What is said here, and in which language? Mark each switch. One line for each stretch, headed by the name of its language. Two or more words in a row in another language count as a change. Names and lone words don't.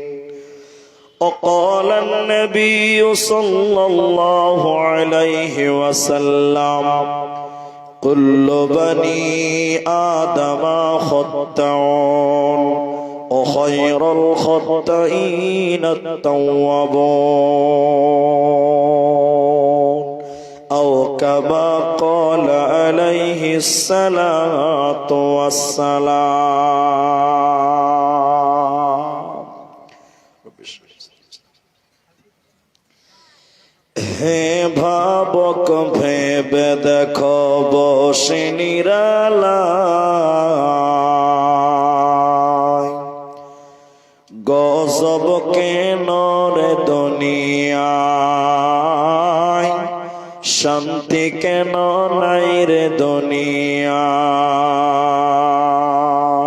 Arabic: وقال النبي صلى الله عليه وسلم كل بني آدم خطاؤون وخير الخطائين التوابون أو كما قال عليه الصلاة والسلام.
Bangla: হে ভাবক ভেবে দেখো বসে নিরালায় গজব কেন রে দুনিয়ায় শান্তি কেন নাই রে দুনিয়ায়।